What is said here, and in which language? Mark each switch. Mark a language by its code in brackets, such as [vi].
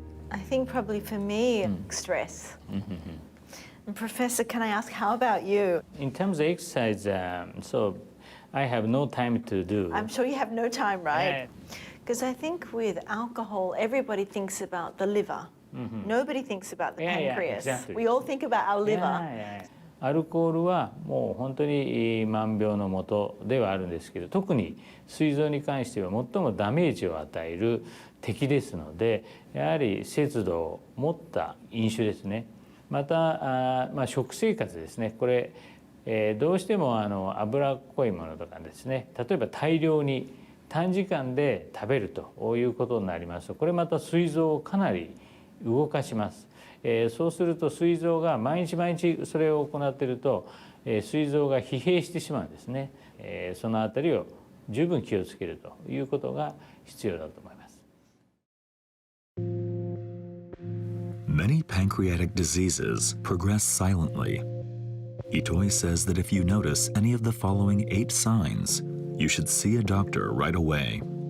[en] I think probably for me, stress. And Professor, can I ask, how about you? In terms of exercise, I have no time to do. I'm sure you have no time, right? Because I think with alcohol, everybody thinks about the liver. Nobody thinks about the pancreas. Exactly. We all think about our liver. [ja] アルコールはもう本当に万病のもとではあるんですけど、特に膵臓に関しては最もダメージを与える敵ですので、やはり節度を持った飲酒ですね。また食生活ですね。これ、どうしても脂っこいものとかですね、例えば大量に短時間で食べるということになりますと、これまた膵臓をかなり動かします。そうすると膵臓が毎日毎日それを行っていると、膵臓が疲弊してしまうんですね。そのあたりを十分気をつけるということが必要だと思います。 [en] Many pancreatic diseases progress silently. Itoi says that if you notice any of the following 8 signs, you should see a doctor right away.